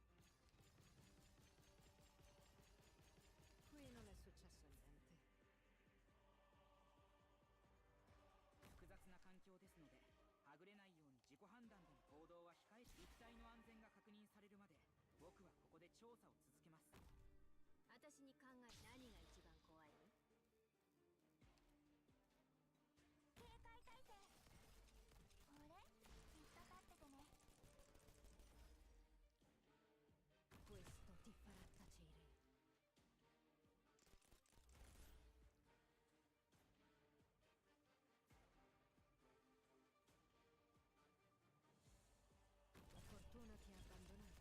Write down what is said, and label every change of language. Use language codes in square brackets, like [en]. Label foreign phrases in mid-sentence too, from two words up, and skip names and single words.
[it] Qui non è successo niente. [ja] 複雑な環境ですので、はぐれないように自己判断での行動は控え、一帯の安全が確認されるまで、僕はここで調査を続けます。私に考え何が一番怖いの？警戒態勢。俺ずっと立っててね。 [it] Questo ti farà tacere. La fortuna ti ha abbandonato.